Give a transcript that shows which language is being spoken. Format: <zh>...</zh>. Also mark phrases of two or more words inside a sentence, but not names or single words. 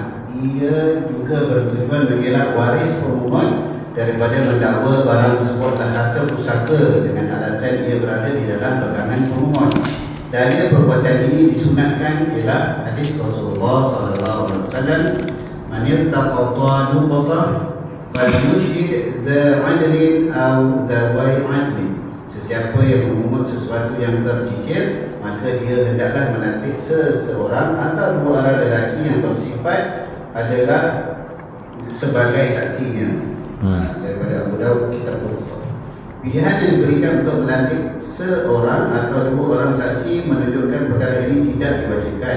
<ms>Ia juga bertujuan mengelak waris pemungut daripada mendakwa barang tersebut dan harta pusaka dengan alasan ia berada di dalam pegangan pemungut. Dalil perbuatan ini disunatkan ialah hadis Rasulullah SAW,</ms> <ar>من يلتقط لقطة فليشهد ذا عدل أو ذوي عدل.</ar> <ms>Sesiapa yang memungut sesuatu yang tercicir, maka dia hendaklah melantik seseorang atau dua orang lelaki yang bersifat adalah sebagai saksinya. Daripada Abu Daud kitab Bukhari. Pilihan yang diberikan untuk melantik seorang atau dua orang saksi menunjukkan perkara ini tidak diwajibkan.</ms>